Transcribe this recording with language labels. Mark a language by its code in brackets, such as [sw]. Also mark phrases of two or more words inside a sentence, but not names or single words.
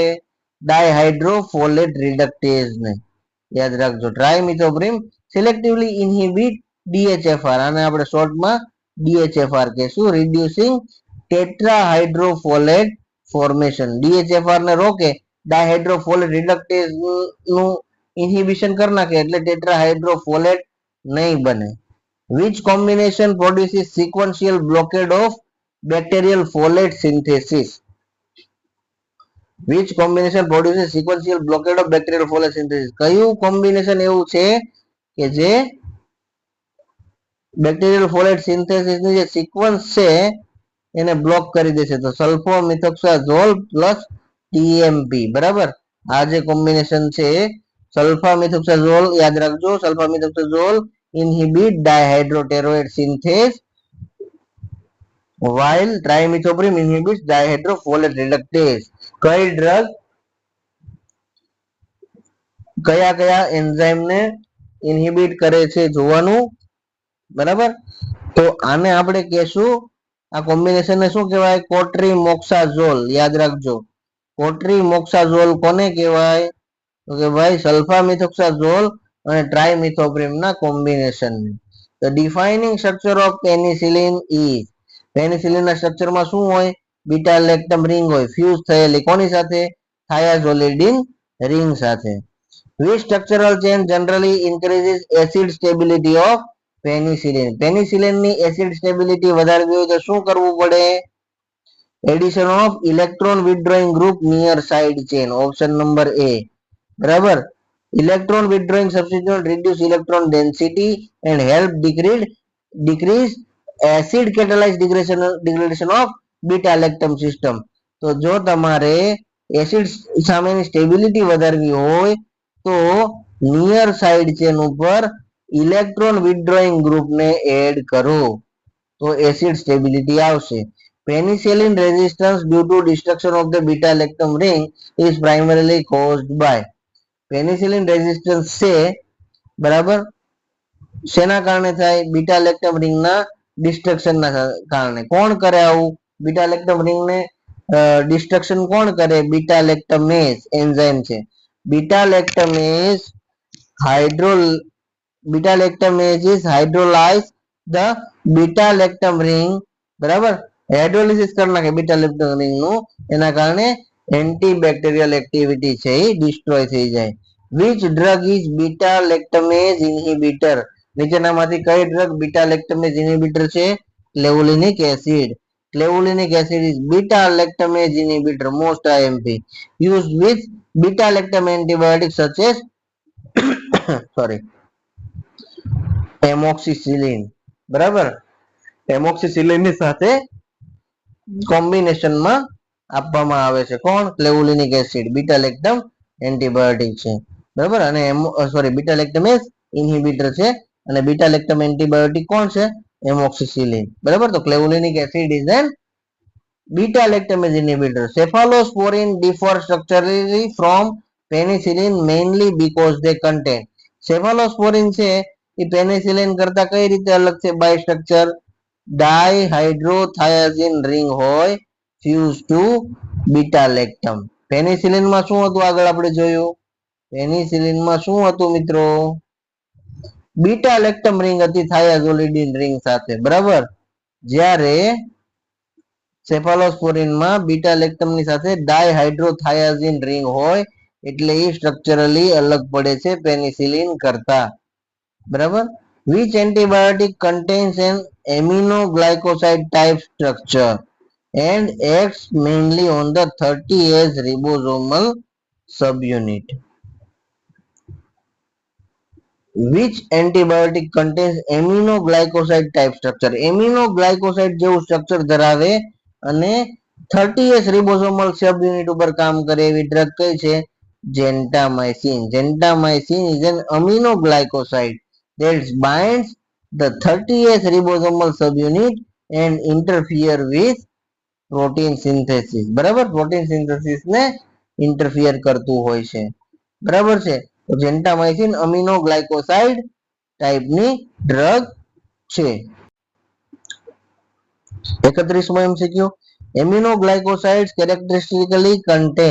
[en] dihydrofolate reductase [gu] ને. યાદ રાખજો, [en] trimethoprim selectively inhibit DHFR, [gu] આને આપણે શોર્ટમાં DHFR કહેશું, [en] reducing tetrahydrofolate formation. [gu] DHFR ને રોકે [en] dihydrofolate reductase [gu] નું ઇન્હિબિશન કરી નાખે એટલે ટેટ્રાહાઇડ્રોફોલેટ નહીં બને. [en] which combination produces sequential blockade of bacterial folate synthesis? which combination produces sequential blockade of bacterial folate synthesis? [gu] કયું કોમ્બિનેશન એવું છે કે જે [en] bacterial folate synthesis [gu] ની જે સિક્વન્સ છે એને બ્લોક કરી દેશે? તો સલ્ફોમિથોક્સાઝોલ [en] plus TMP. [gu] બરાબર, આ જે કોમ્બિનેશન છે સલ્ફામિથોક્સાઝોલ, યાદ રાખજો, સલ્ફામિથોક્સાઝોલ [en] inhibit dihydroteroate synthase while trimethoprim inhibits dihydrofolate reductase. [gu] કઈ ડ્રગ કયા કયા એન્ઝાઇમ ને ઇન્હિબિટ કરે છે જોવાનું. બરાબર, તો આને આપણે કહેશું, આ કોમ્બિનેશન ને શું કહેવાય? કોટ્રીમોક્સાઝોલ. યાદ રાખજો, કોટ્રીમોક્સાઝોલ કોને કહેવાય? તો કે ભાઈ સલ્ફામિથોક્સાઝોલ અને ટ્રાઇમિથોપ્રિમ ના કોમ્બિનેશન. [en] the defining structure of penicillin is. [gu] પેનિસિલિન ના સ્ટ્રક્ચર માં શું હોય? [en] beta lactam ring [gu] હોય, ફ્યુઝ થયેલી કોની સાથે? થાયાઝોલિડિન રિંગ સાથે. [en] which structural change generally increases acid stability of penicillin? [gu] પેનિસિલિન ની [en] acid stability [gu] વધારવી હોય તો શું કરવું પડે? [en] addition of electron withdrawing group near side chain. ઓપ્શન નંબર એ. [gu] બરાબર, [en] electron withdrawing substitute reduce electron density and help decrease acid catalyzed degradation of beta lactam system. [gu] તો જો તમારે એસિડ સામેની સ્ટેબિલિટી વધારવી હોય તો [en] near side chain [gu] ઉપર [en] electron withdrawing group [gu] ને એડ કરો તો [en] acid stability [gu] આવશે. [en] penicillin resistance due to destruction of the beta lactam ring is primarily caused by. penicillin resistance [gu] છે, બરાબર, શેના કારણે થાય? [en] beta lactam ring [gu] ના ડિસ્ટ્રક્શન ના કારણે. કોણ કરે આવું? [en] beta lactam ring [gu] ને ડિસ્ટ્રક્શન કોણ કરે? [en] beta lactamase enzyme [gu] છે. [en] beta lactamase is hydrolyze the beta lactam ring. [gu] બરાબર, હાઇડ્રોલિસિસ કરી નાખે [en] beta lactam ring [gu] નું, એના કારણે [en] antibacterial activity [gu] છે એ ડિસ્ટ્રોય થઈ જાય. [en] which drug is beta lactamase inhibitor? [gu] નીચેનામાંથી કઈ ડ્રગ [en] beta lactamase inhibitor [gu] છે? [en] clavulinic acid. clavulinic acid is beta lactamase inhibitor, most IMP, used with beta lactam antibiotics such as amoxicillin. [gu] બરાબર, એમોક્સિસિલિન ની સાથે કોમ્બિનેશનમાં આપવામાં આવે છે. કોણ? ક્લેવુલિનિક એસિડ, [en] beta lactam antibiotic [gu] છે. બરાબર, અને [en] beta lactamase inhibitor [gu] છે અને [en] beta lactam antibiotic [gu] કોણ છે? એમોક્સિસિલિન. [en] બરાબર, તો clavulinic acid is an beta lactamase inhibitor. cephalosporin differ structurally from penicillin mainly because they contain. [gu] cephalosporin છે એ પેનિસિલિન કરતા કઈ રીતે અલગ છે? [en] by structure dihydrothiazine ring [gu] હોય [en] fuse to beta lactam. [gu] પેનિસિલિન માં શું હતું? આગળ આપણે જોયું, પેનિસિલિન માં શું હતું મિત્રો? [en] beta lactam ring [gu] હતી [en] thiazolidine ring [gu] સાથે. બરાબર, જ્યારે સેફાલોસ્પોરિન માં બીટા લેક્ટમ ની સાથે [en] dihydrothiazine ring [gu] હોય એટલે એ સ્ટ્રક્ચરલી અલગ પડે છે પેનિસિલિન કરતા. બરાબર, [en] which antibiotic contains an aminoglycoside type structure and acts mainly on the 30S ribosomal subunit? which antibiotic contains aminoglycoside type structure? [gu] aminoglycoside જેવું સ્ટ્રક્ચર ધરાવે અને [en] 30S ribosomal subunit [gu] ઉપર કામ કરે એવી ડ્રગ કઈ છે? [en] gentamicin. gentamicin is an aminoglycoside that binds the 30S ribosomal subunit and interfere with protein synthesis. [gu] બરાબર, [en] protein synthesis [gu] ને ઇન્ટરફિયર કરતું હોય છે. બરાબર છે, તો જેન્ટામાઇસિન અમિનોગ્લાયકોસાઇડ ટાઈપની ડ્રગ છે. [en] 31મો એમસીક્યુ, aminoglycosides characteristically contain.